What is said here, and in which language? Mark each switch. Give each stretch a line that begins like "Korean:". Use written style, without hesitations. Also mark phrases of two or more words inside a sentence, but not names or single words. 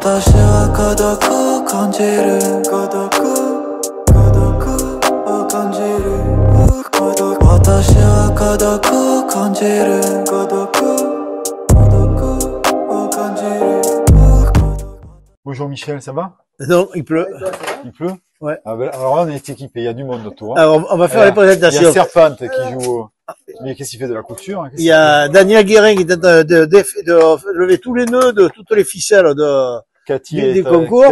Japanese: 私は孤独を感じる孤独を感じる私は孤独を感じる孤独を感じる
French: Bonjour Michel, ça va? Non, il pleut. Il pleut? Ouais. Ah ben, alors là, on est équipé, il y a du monde autour. Alors, on va faire les Il y présentations. a Serpente qui joue. Mais qu'est-ce qu'il fait de la couture? Hein, Il y a Daniel Guérin qui est en train de lever tous les nœuds de toutes les ficelles des concours.